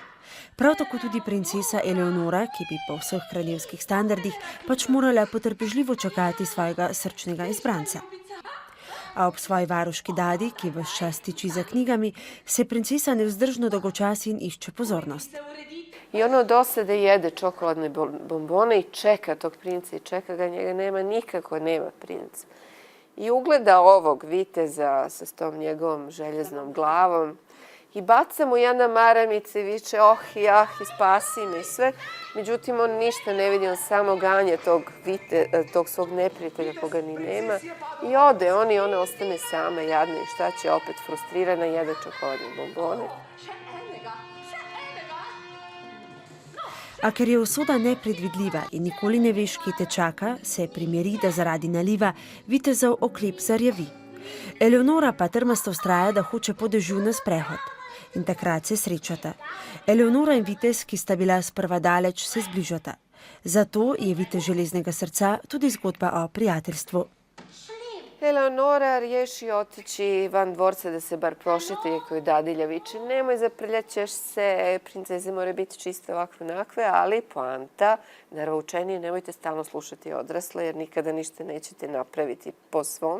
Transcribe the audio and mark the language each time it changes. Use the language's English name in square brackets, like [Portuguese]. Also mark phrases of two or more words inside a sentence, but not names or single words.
[Slovenian] Prav tako tudi princesa Eleonora, ki bi po vseh kraljevskih standardih pač morala potrpežljivo čakati svojega srčnega izbranca. A ob svoji varuški dadi, ki ves čas tiči za knjigami, se princesa nevzdržno dolgočasi in išče pozornost. [Croatian] I ono dosade jede čokoladne bombone i čeka tog princa i čeka ga, njega nema nikako, nema princa. I ugleda ovog viteza sa tom njegovom željeznom glavom i baca mu jedna maramica i viče oh i ah i spasi me i sve. Međutim, on ništa ne vidi, on samo ganja tog svog neprijatelja koga ni nema i ode on i ona ostane sama, jadna i šta će, opet frustrirana, jede čokoladne bombone. [Slovenian] A ker je usoda nepredvidljiva in nikoli ne veš, kje te čaka, se primeri, da zaradi naliva vitezov oklep zarjavi. Eleonora pa trmasto vztraja, da hoče po dežju na sprehod. In takrat se srečata. Eleonora in vitez, ki sta bila sprva daleč, se zbližata. Zato je vitez železnega srca tudi zgodba o prijateljstvu. [Croatian] Eleonora riješi otići van dvorca da se bar prošeta, iako je dadilja viče nemoj zaprljat ćeš se, princeze mora biti čiste ovakve onakve, ali poanta, naravno učenije, nemojte stalno slušati odrasle jer nikada ništa nećete napraviti po svom.